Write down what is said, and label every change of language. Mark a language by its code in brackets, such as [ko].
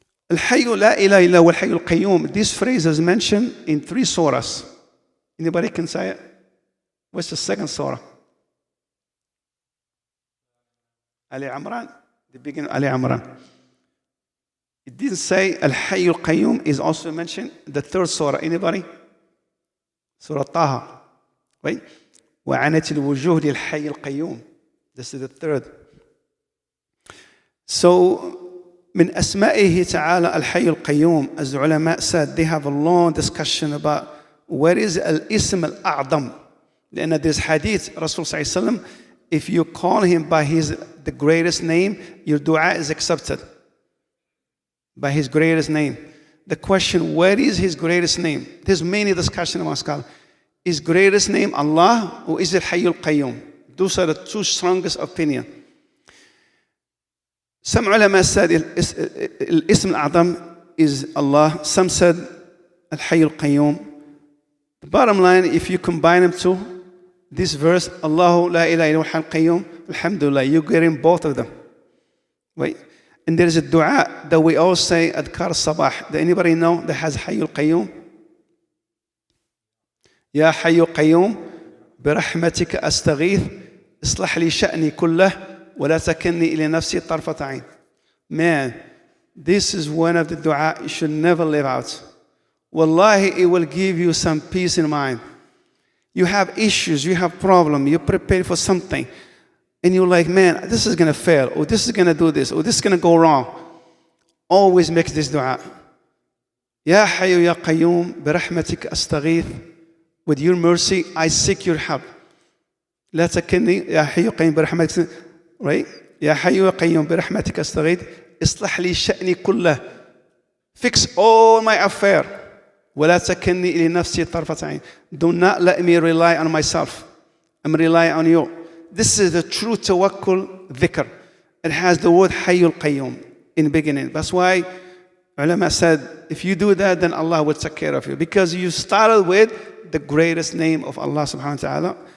[ar] Al-Hayy la ilaha illa huwa al-Hayy al-Qayyum. [en] This phrase is mentioned in 3 surahs. Anybody can say it? What's the second surah? Ali Imran. The beginning of Ali Imran. It didn't say Al-Hayy al-Qayyum is also mentioned. The 3rd surah. Anybody? Surah Taha. Right? [ar] وعنت الوجوه للحي القيوم. [en] This is the 3rd. So, [ar] من أسمائه تعالى الحي القيوم, [en] as the ulama said, they have a long discussion about what is al-ism al-a'dam. لأن there's hadith, Rasul صلى الله عليه وسلم, if you call him by the greatest name, your dua is accepted. By his greatest name. The question, what is his greatest name? There's many discussions among scholars. Is greatest name Allah or is it Hayy al-Qayyum? Those are the 2 strongest opinions. Some ulama said al-Ism al-A'zam is Allah. Some said al-Hayy al-Qayyum. The bottom line, if you combine them two, this verse, [ar] Allahu la ilaha illa huwa al-Qayyum, [en] alhamdulillah, you're getting both of them. Right? And there is a dua that we all say, Adkar Sabah. Does anybody know that has Hayy al-Qayyum? [ar] يا حي قيوم برحمتك أستغيث اصلح لي شأني كله ولا تكلني إلى نفسي طرفة عين. [en] Man, this is one of the dua you should never leave out. Wallahi, it will give you some peace in mind. You have issues, you have problems, you're prepared for something, and you're like, man, this is going to fail, or this is going to do this, or this is going to go wrong. Always make this dua. [ar] يا حي يا قيوم برحمتك أستغيث. [en] With your mercy, I seek your help. [ar] لا تكلني يا حي قيوم برحمتك. [en] Right? [ar] يا حي قيوم برحمتك أستغيث. اصلح لي شأني كله. [en] Fix all my affair. [ar] ولا تكلني إلى نفسي طرفة عين. [en] Do not let me rely on myself. I'm relying on you. This is the true tawakkul dhikr. It has the word Hayyul Qayyum in the beginning. That's why ulama said, if you do that, then Allah will take care of you. Because you started with the greatest name of Allah subhanahu wa ta'ala.